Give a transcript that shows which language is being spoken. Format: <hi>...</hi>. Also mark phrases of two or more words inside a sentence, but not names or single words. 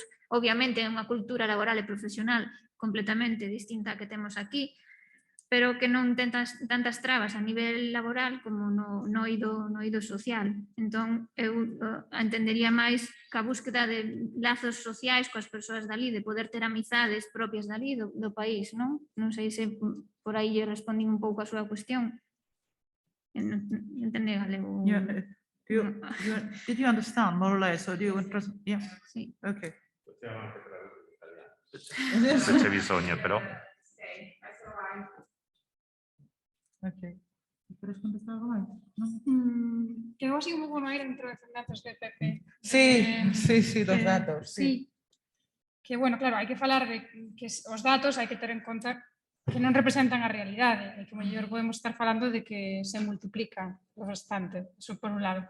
<gl>Obviamente, é unha cultura laboral e profesional completamente distinta a que temos aquí, pero que non ten tantas trabas a nivel laboral como no eido social. Entón, eu entendería máis que a búsqueda de lazos sociais coas persoas dali, de poder ter amizades propias dali do país, non? Non sei se por aí lle respondín un pouco a súa cuestión. Entende galego?</gl> <en>Did you understand more or less? Or do you yeah.</en> <gl>Sí.</gl> <en>Okay.</en> <it>Se c'è bisogno, però.</it> <en>Ok.</en> <es>¿Quieres contestar algo máis?</es> <gl>Quedou así un pouco no aire dentro de datos de PP. Sí, dos datos. Sí. Que, bueno, claro, hai que falar de que os datos hai que ter en conta que non representan a realidade, e que mellor podemos estar falando de que se multiplica bastante, eso por un lado.</gl>